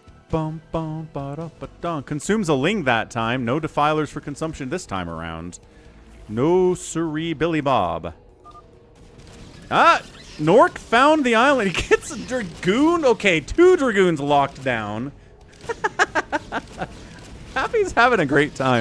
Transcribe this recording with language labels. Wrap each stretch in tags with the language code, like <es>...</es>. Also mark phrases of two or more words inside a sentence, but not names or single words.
<en>Bum, bum, ba-da-ba-dum. Consumes a ling that time. No defilers for consumption this time around. No siree, Billy Bob. Ah! Nork found the island. He gets a Dragoon. Okay, 2 Dragoons locked down. Happy's having a great time.</en>